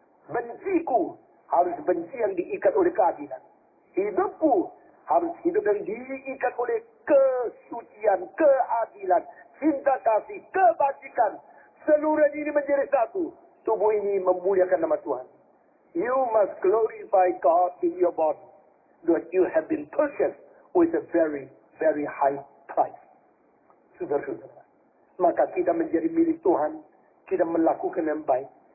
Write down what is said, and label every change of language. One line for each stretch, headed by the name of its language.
Indonesian: Benciku harus benci yang diikat oleh keadilan. Hidupku harus hidup yang diikat oleh kesucian, keadilan, cinta kasih, kebajikan. Seluruh ini menjadi satu. Tubuh ini memuliakan nama Tuhan.
English: You must glorify God in your body. That you have been purchased with a very, very high price.
Indonesian: Saudara-saudara, maka kita menjadi milik Tuhan, kita melakukan yang baik.